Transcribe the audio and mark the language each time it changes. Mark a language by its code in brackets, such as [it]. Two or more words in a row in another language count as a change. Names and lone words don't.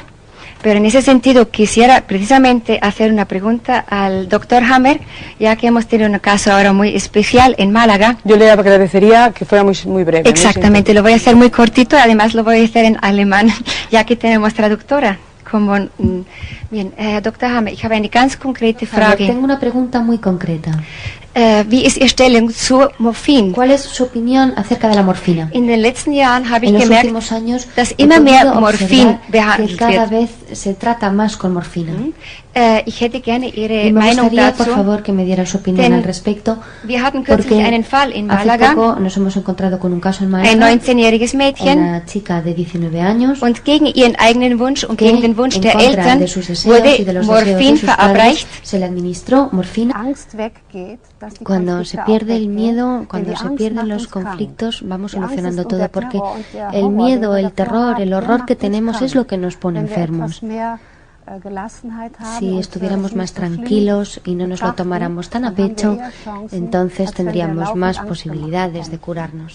[es] Pero en ese sentido quisiera precisamente hacer una pregunta al doctor Hammer, ya que hemos tenido un caso ahora muy especial en Málaga. Yo le agradecería que fuera muy breve. Exactamente, lo voy a hacer muy cortito, además lo voy a hacer en alemán, ya que tenemos traductora. Bien, [de] Dr. Hammer, ich habe eine ganz konkrete Frage. [es] Tengo una pregunta muy concreta. [de] Wie ist Ihre Stellung zu Morphin? [es] ¿Cuál es su opinión acerca de la morfina? [de] In den letzten Jahren habe ich [es] En los [de] gemerkt, [es] últimos años [de] dass [es] he [de] immer mehr [es] podido [de] Morphin [es] observar que [de] behandelt [es] cada [de] wird. [es] vez se trata más con morfina. [de] Ich hätte gerne Ihre [es] Y me [de] Meinung [es] gustaría, [de] dazu. [es] por favor, que me diera su opinión [de] Denn [es] al respecto, [de] wir hatten kürzlich einen Fall in [es] hace [de] Malaga, [es] poco nos hemos encontrado con un caso en [de] ein [es] Málaga, [de] 19-jähriges Mädchen, [es] una chica de 19 años, [de] und gegen ihren eigenen Wunsch und [es] que [de] gegen den Wunsch [es] en [de] der [es] contra [de] Eltern [es] de sus deseos y de [de] wurde [es] los deseos de [de] Morphin [es] sus padres, [de] verabreicht. [es] se le administró morfina. Cuando se pierde el miedo, cuando se pierden los conflictos, vamos solucionando todo, porque el miedo, el terror, el horror que tenemos es lo que nos pone enfermos. Si estuviéramos más tranquilos y no nos lo tomáramos tan a pecho, entonces tendríamos más posibilidades de curarnos.